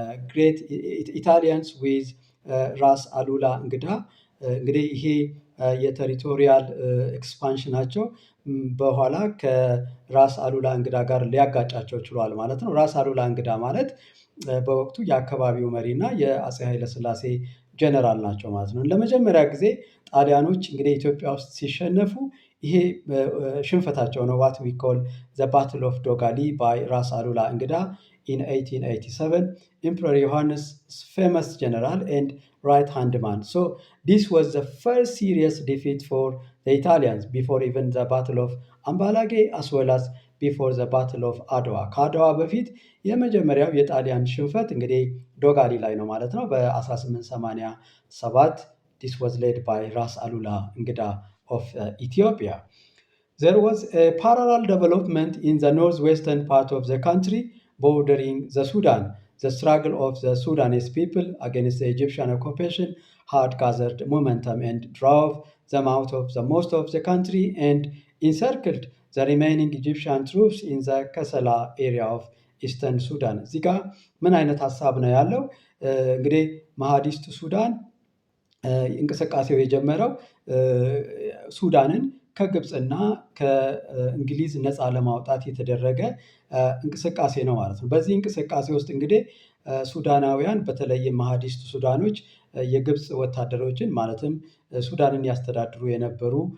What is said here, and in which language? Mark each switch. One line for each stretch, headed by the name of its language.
English: ግሬት ኢታሊያንስ ዊዝ
Amharic: ራስ አሉላ እንግዳ እንግዲህ ይሄ የቴሪቶሪያል ኤክስፓንሽናቸው በኋላ ከራስ አሉላ እንግዳ ጋር ሊያጋጫቸው ችሏል ማለት ነው። ራስ አሉላ እንግዳ ማለት በወቅቱ የአካባቢው መሪና የአፄ ኃይለሥላሴ ጀነራል ናቸው ማለት ነው። ለመጀመሪያ ጊዜ ጣሊያኖች እንግዲህ ኢትዮጵያ ውስጥ ሲሸነፉ ይሄ ሽንፈታቸው ነው።
English: ዋት ዊ ኮል ዘ ባትል ኦፍ ዶጋሊ ባይ ራስ አሉላ እንግዳ in 1887, Emperor Johannes' famous general and right-hand man. So this was the first serious defeat for the Italians before even the Battle of Ambalage as well as before the Battle of Adwa.
Amharic: ከአድዋ በፊት የመጀመሪያው የጣሊያን ሽንፈት እንግዲህ ዶጋሊ ላይ ነው ማለት ነው በ1887
English: this was led by
Amharic: ራስ አሉላ እንግዳ of Ethiopia.
English: There was a parallel development in the northwestern part of the country bordering the Sudan. The struggle of the Sudanese people against the Egyptian occupation had gathered momentum and drove them out of the most of the country and encircled the remaining Egyptian troops in the Kassala area of eastern Sudan.
Amharic: እዚህ ጋር ምን አይነት ሀሳብ ነው ያለው? እንግዲህ መሐዲስት ሱዳን እንቅስቃሴው የጀመረው ሱዳንን ከግብፅና ከእንግሊዝ ነፃ ለማውጣት የተደረገ እንቅስቃሴ ነው ማለት ነው። በዚህ እንቅስቃሴ ውስጥ እንግዲህ ሱዳናውያን በተለይም መሐዲስት ሱዳኖች የግብፅ ወታደሮችን ማለትም ሱዳንን ያስተዳድሩ የነበሩ